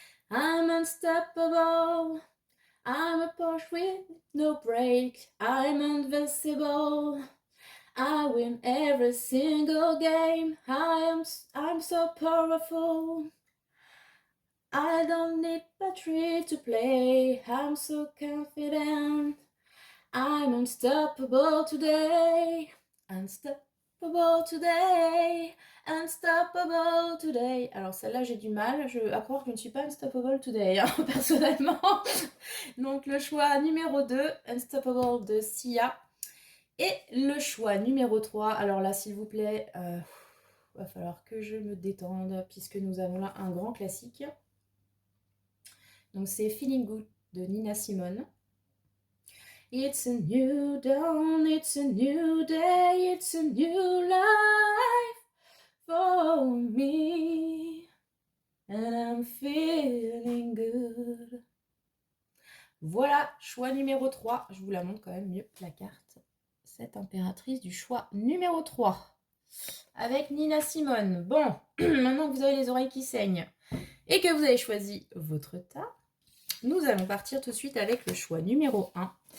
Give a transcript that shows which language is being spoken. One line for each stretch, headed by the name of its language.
English: I'm unstoppable, I'm a Porsche with no brake, I'm invincible, I win every single game, I'm so powerful, I don't need battery to play, I'm so confident, I'm unstoppable today, unstoppable today, unstoppable today.
French: Alors celle-là j'ai du mal à croire que je ne suis pas
English: unstoppable today,
French: hein, personnellement. Donc le choix numéro 2, Unstoppable de Sia. Et le choix numéro 3, alors là s'il vous plaît, va falloir que je me détende puisque nous avons là un grand classique. Donc c'est Feeling Good de Nina Simone.
English: It's a new dawn, it's a new day, it's a new life for me, and I'm feeling good.
French: Voilà, choix numéro 3. Je vous la montre quand même mieux, la carte. Cette impératrice du choix numéro 3. avec Nina Simone. Bon, maintenant que vous avez les oreilles qui saignent et que vous avez choisi votre tas, nous allons partir tout de suite avec le choix numéro 1.